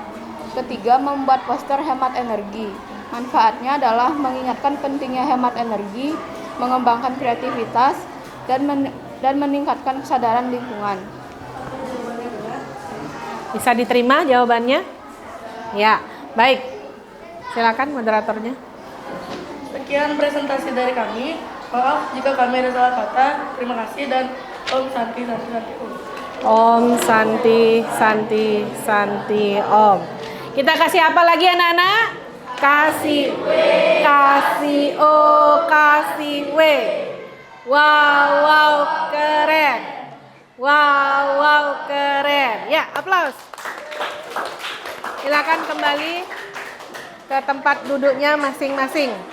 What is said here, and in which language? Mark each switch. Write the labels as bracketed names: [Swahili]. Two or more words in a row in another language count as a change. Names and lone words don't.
[Indonesian] Ketiga, membuat poster hemat energi. Manfaatnya adalah mengingatkan pentingnya hemat energi, mengembangkan kreativitas, dan meningkatkan kesadaran lingkungan. Bisa diterima jawabannya? Ya, baik. Silakan moderatornya. Sekian presentasi dari kami. Maaf jika kami ada salah kata. Terima kasih dan [Sanskrit] Om Santi Santi Santi Om. Om Santi Santi Santi Om. [Indonesian] Kita kasih apa lagi anak-anak? Kasih W, kasih O, kasih W. Wow, wow, keren. Wow, wow, keren. Ya, aplaus. Silakan kembali ke tempat duduknya masing-masing.